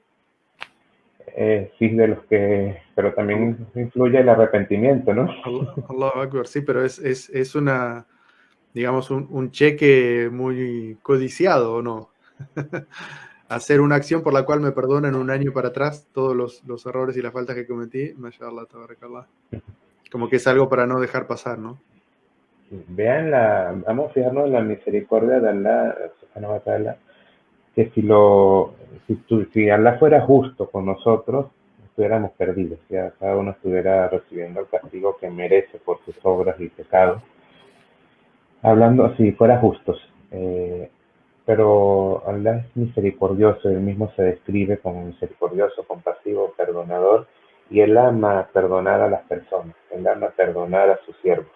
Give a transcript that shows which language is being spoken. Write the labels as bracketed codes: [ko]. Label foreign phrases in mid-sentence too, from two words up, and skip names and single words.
[es] Sí, de los que, pero también influye el arrepentimiento, ¿no? [ar] الله أكبر, [es] sí, pero es una, digamos, un cheque muy codiciado, ¿o no? Hacer una acción por la cual me perdonan un año para atrás todos los errores y las faltas que cometí, [ar] ما شاء الله، تبارك الله. [es] Como que es algo para no dejar pasar, ¿no? Vean vamos a fijarnos en la misericordia de Allah, [ar] سبحانه وتعالى, [es] que si Allah fuera justo con nosotros, estuviéramos perdidos, ya cada uno estuviera recibiendo el castigo que merece por sus obras y pecados. Hablando, si fuera justos, pero Allah es misericordioso, él mismo se describe como misericordioso, compasivo, perdonador, y él ama perdonar a las personas, él ama perdonar a sus siervos.